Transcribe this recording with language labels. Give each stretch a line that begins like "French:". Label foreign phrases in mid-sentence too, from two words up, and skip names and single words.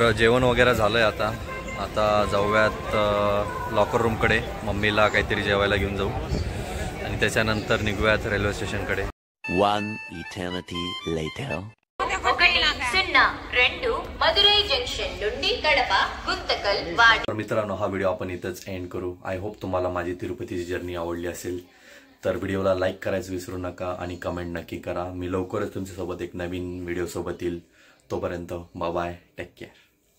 Marathi: जेवण वगैरे झालंय आता जाऊयात लॉकर रूमकडे. मम्मीला काहीतरी जेवायला घेऊन जाऊ आणि त्याच्यानंतर निघूयात रेल्वे स्टेशनकडे.
English: 1 eternity later.
Telugu: 102 మదురై జంక్షన్ నుండి కడప గుంతకల్ వాడి.
Marathi: तर मित्रांनो, हा व्हिडिओ आपण इथंच एंड करू.
English: I hope
Marathi: तुम्हाला माझी तिरुपतीची जर्नी आवडली असेल. तर व्हिडिओला लाईक करायचं विसरू नका आणि कमेंट नक्की करा. मी लवकरच तुमच्यासोबत एक नवीन व्हिडिओ सोबत येईल. तोपर्यंत
English: bye bye, take care.